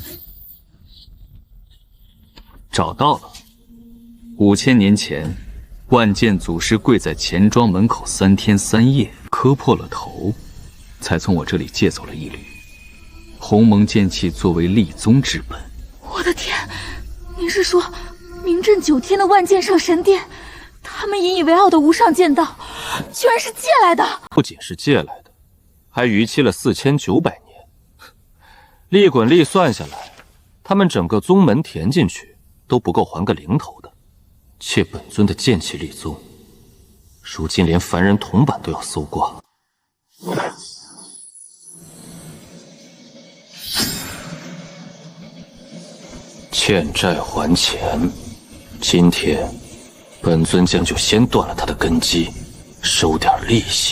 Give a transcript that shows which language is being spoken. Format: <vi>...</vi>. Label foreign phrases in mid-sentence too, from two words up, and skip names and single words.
<zh>找到了，5000年前，萬劍祖師跪在錢莊門口3天3夜，磕破了頭，才從我這裡借走了一縷鴻蒙劍氣作為立宗之本。我的天，您是說名震9天的萬劍上神殿，他們引以為傲的无上剑道，居然是借来的？不仅是借来的，還逾期了4900年。利滾利算下来，他们整个宗门填進去都不夠還個零頭的。且本尊的劍氣立宗，如今連凡人銅板都要搜刮。欠債還錢，今天本尊將就先斷了他的根基，收點利息。</zh>